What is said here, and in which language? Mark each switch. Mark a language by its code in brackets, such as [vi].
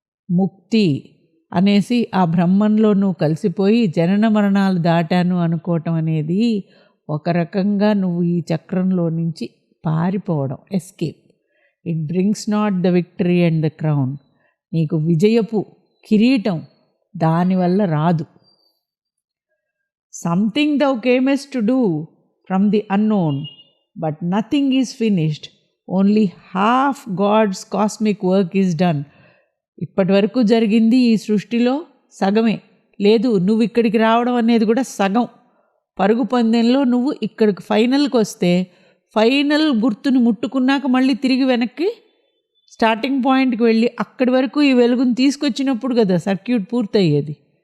[te] ముక్తి అనేసి ఆ బ్రహ్మంలో నువ్వు కలిసిపోయి జనన మరణాలు దాటాను అనుకోవటం అనేది ఒక రకంగా నువ్వు ఈ చక్రంలో నుంచి పారిపోవడం, escape. [en] It brings not the victory and the crown. [te] నీకు విజయపు కిరీటం దానివల్ల రాదు. [en] Something thou camest to do from the unknown, but nothing is finished. Only half God's cosmic work is done. [te] ఇప్పటి వరకు జరిగింది ఈ సృష్టిలో సగమే. లేదు, నువ్వు ఇక్కడికి రావడం అనేది కూడా సగం. పరుగు పందెంలో నువ్వు ఇక్కడికి ఫైనల్కి వస్తే, ఫైనల్ గుర్తుని ముట్టుకున్నాక మళ్ళీ తిరిగి వెనక్కి స్టార్టింగ్ పాయింట్కి వెళ్ళి అక్కడి వరకు ఈ వెలుగుని తీసుకొచ్చినప్పుడు కదా సర్క్యూట్ పూర్తయ్యేది.